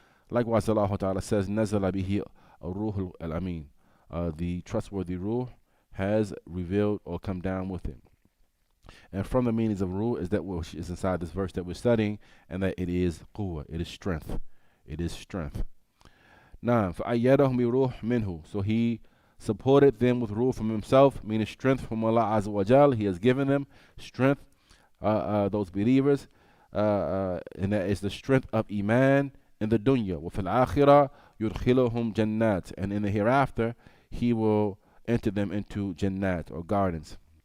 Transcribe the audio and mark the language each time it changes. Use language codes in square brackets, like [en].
[en] Likewise, Allah Ta'ala says, Nazala bihi ruh al-Amin. The trustworthy ruh has revealed or come down with it. And from the meanings of ruh is that which is inside this verse that we're studying, and that it is quwwah, it is strength. It is strength. Now, [ar] فَأَيَّدَهُمْ بِرُوحٍ مِّنْهُ. [en] So he supported them with ruh from himself, meaning strength from Allah Azza wa Jal. He has given them strength, those believers, and that is the strength of Iman in the dunya. [ar] وَفِي الْآخِرَةِ يُدْخِلُهُمْ جَنَّاتٍ. [en] And in the hereafter, he will enter them into Jannat or gardens.